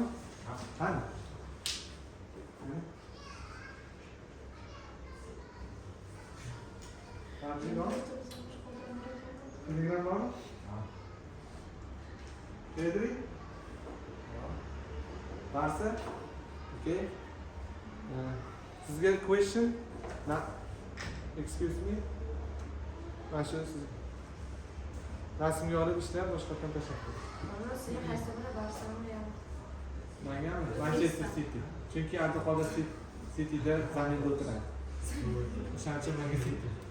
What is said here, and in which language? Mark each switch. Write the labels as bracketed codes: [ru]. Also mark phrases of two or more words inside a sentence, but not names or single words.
[uz] Qani? Telegram bormi? Pedri? Barsa? [en] Okay. Sizga question? No. Excuse me. [uz] Mana shu siz rasmga olib ishlab boshqatdan tashlab qo'ying. Mana sizga qaysi biri Barselona ham? Menga Manchester City. Chunki Abduqodir Cityda zaminda o'tiradi. O'shaning uchun menga City.